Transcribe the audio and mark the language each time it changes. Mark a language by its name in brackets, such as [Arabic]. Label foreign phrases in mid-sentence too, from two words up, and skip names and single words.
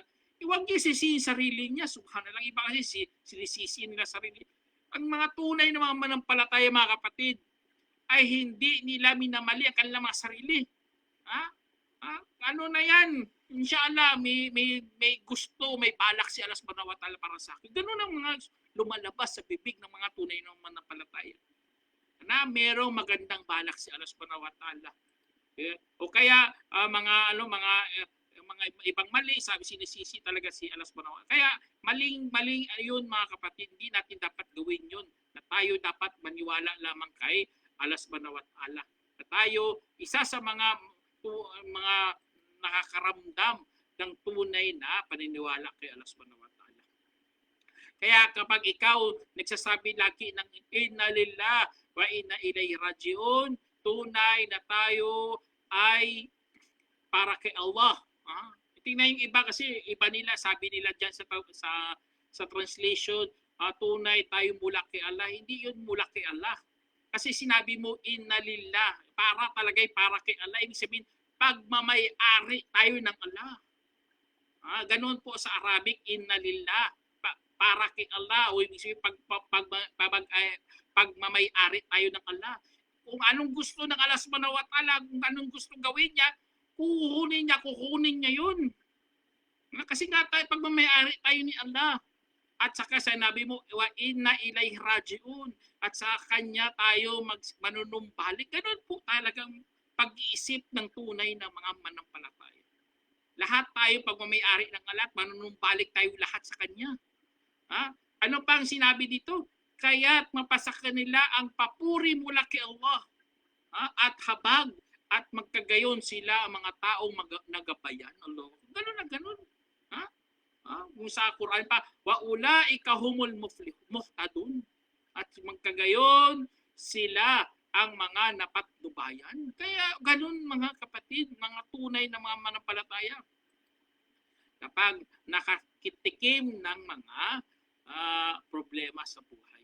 [Filipino] Huwag niya sisihin sarili niya. Subhanallah, iba kasi sinisisi nila sarili. Ang mga tunay na mga manampalataya, mga kapatid, ay hindi nila minamali ang kanilang mga sarili. Ano na yan? Inshallah, may gusto, may balak si Allah [Arabic] سبحانه وتعالى [Filipino] para sa akin. Gano'n ang mga lumalabas sa bibig ng mga tunay na manampalataya. Na merong magandang balak si Allah [Arabic] سبحانه وتعالى. [Filipino] O kaya mga ibang mali, sabi sinisisi talaga si Allah [Arabic] سبحانه وتعالى. [Filipino] Kaya maling ayun mga kapatid, hindi natin dapat gawin yun. Na tayo dapat maniwala lamang kay Allah [Arabic] سبحانه وتعالى. [Filipino] Na tayo isa sa mga nakakaramdam ng tunay na paniniwala kay Allah [Arabic] سبحانه وتعالى. [Filipino] Kaya kapag ikaw nagsasabi lagi ng [Arabic] إنا لله وإنا إليه راجعون, [Filipino] tunay na tayo ay para kay Allah. Tingnan yung iba kasi, iba nila, sabi nila dyan sa translation, tunay tayo mula kay Allah. Hindi yun mula kay Allah. Kasi sinabi mo, [Arabic] إنا لله, [Filipino] para talagay para kay Allah. Ibig sabihin, pagmamay-ari tayo ng Allah. Ganun po sa Arabic, [Arabic] إنا لله, [Filipino] para kay Allah. O ibig sabihin, pagmamay-ari tayo ng Allah. Kung anong gusto ng Allah [Arabic] سبحانه وتعالى, [Filipino] kung anong gusto gawin niya, kukunin niya yun. Kasi nga tayo, pagmamay-ari tayo ni Allah. At saka sinabi mo, [Arabic] وإنا إليه راجعون. [Filipino] At sa kanya tayo manunumbalik. Ganun po talagang pag-iisip ng tunay na mga manampalataya. Lahat tayo pagmamay-ari ng Allah, manunumbalik tayo lahat sa kanya. Ano pa ang sinabi dito? Kaya't mapasa kanila ang papuri mula kay Allah. At habag at magkagayon sila ang mga taong nagabayan. Allah. Ganun na ganun. Kung sa Quran pa, [Arabic] وأولئك هم المهتدون. [Filipino] At magkagayon sila ang mga napatnubayan. Kaya ganun mga kapatid, mga tunay na mga manampalataya. Kapag nakakitikim ng mga problema sa buhay.